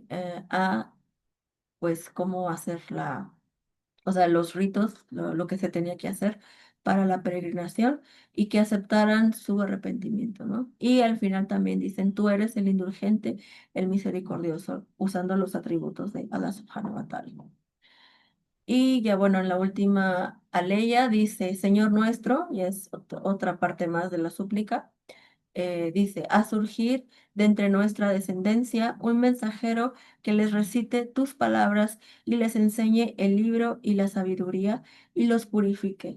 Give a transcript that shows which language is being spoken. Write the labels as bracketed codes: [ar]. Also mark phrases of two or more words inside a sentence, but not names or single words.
[es] A pues cómo hacer o sea, los ritos, lo que se tenía que hacer para la peregrinación y que aceptaran su arrepentimiento, ¿no? Y al final también dicen, tú eres el indulgente, el misericordioso, usando los atributos de Allah [ar] سبحانه وتعالى. [es] Y ya bueno, en la última aleya dice, Señor nuestro, y es otra parte más de la súplica, dice, a surgir de entre nuestra descendencia un mensajero que les recite tus palabras y les enseñe el libro y la sabiduría y los purifique.